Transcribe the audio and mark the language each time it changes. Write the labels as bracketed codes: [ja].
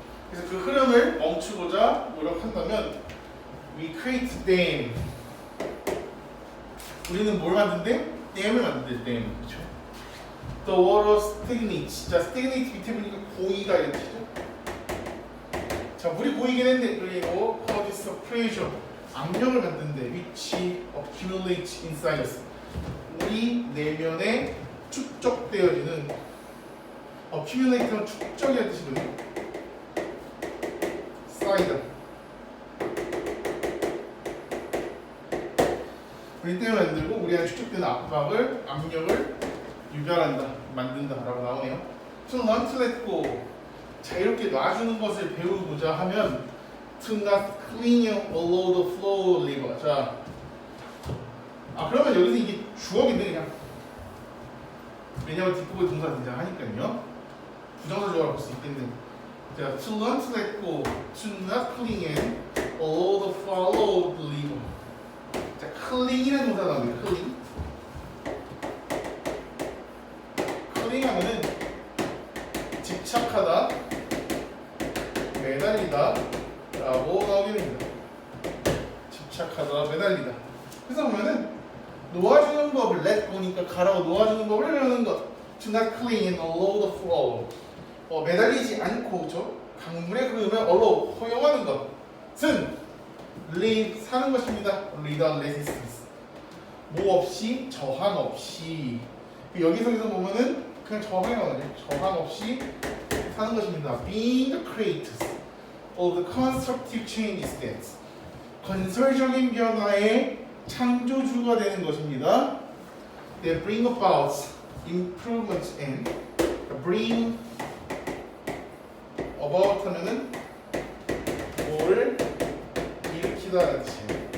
[ko] 그래서 그 흐름을 멈추고자 노력한다면 [en] we create dam. [ko] 우리는 뭘 만든대? 댐을 만든대. 댐. 그렇죠? [en] The water stagnates. [ko] 자, stagnate 밑에 보니까 고이다 이런 뜻이죠. 자, 물이 고이긴 했는데 그리고 [en] causes pressure. [ko] 압력을 만든대. [en] which accumulates inside us. [ko] 우리 내면에 축적되어지는 accumulate는 축적이라는 뜻이거든요. 쌓이다. 우리 때문에 만들고 우리 안에 축적되는 압력을 유발한다, 만든다라고 나오네요. [en] To learn to let go. [ko] 자유롭게 놔주는 것을 배우고자 하면 [en] to not cling along the flow river. [ko] 자, 그러면 여기서 이게 주어인데 그냥 왜냐면 뒷부분 동사 등장하니까요. 부정사 주어라고 볼 수 있겠네. [en] 자, to learn to let go, to not cling along the flow river. [ko] 자, 클링이라는 동사가 나옵니다. 클링. 클링하면은 집착하다, 매달리다 라고 나오게 됩니다. 집착하다, 매달리다. 그래서 보면은 놓아주는 법을 let go니까 가라고 놓아주는 법을 배우는 것. [en] To not cling along the flow. [ko] 매달리지 않고 저 강물의 흐름을 허용하는 것은 live 사는 것입니다. [en] without resistance. [ko] 뭐 없이 저항 없이. 여기서 보면은 그냥 저항이 나오죠. 저항 없이 사는 것입니다. [en] Being the creators of the constructive changes that. [ko] 건설적인 변화의 창조주가 되는 것입니다. [en] They bring about improvements and bring about [ko] 하면은 뭘 일으키다라는 뜻이에요.